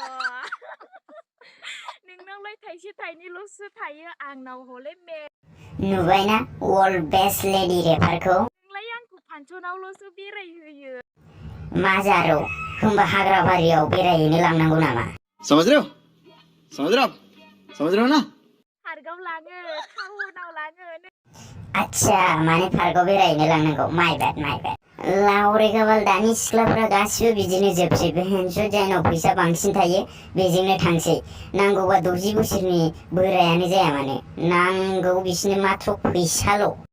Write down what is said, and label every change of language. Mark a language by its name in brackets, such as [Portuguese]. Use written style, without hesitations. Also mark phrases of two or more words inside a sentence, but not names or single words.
[Bodo] नोंनावलाय थाइसे थाइनैल'सो थायो, आंनाव हले नुबायना वर्ल्ड बेस्ट लेडी रेपारखौ? नोंलाय आंखौ फान्सनावल'सो बेरायहोयो। मा जारौ, होमबा हाग्राबारियाव बेरायहैनो लांनांगौ नामा? [Hindi] समझ रहे हो ना? [Bodo] पार्कआव लाङो, टाउनाव लाङो। अच्छा, माने पार्कआव बेरायहैनो लांनांगौ। [English] माय बेड। [Bodo] लावरे गाबाल दानि सिख्लाफ्रा गासिबो बिदिनो जोबसै। बेहेनसद जायनाव फैसा बांसिन थायो बेजोंनो थांसै। नांगौबा 60 बोसोरनि बोरायानो जाया मानो, नांगौ बिसोरनो मात्र फैसाल'।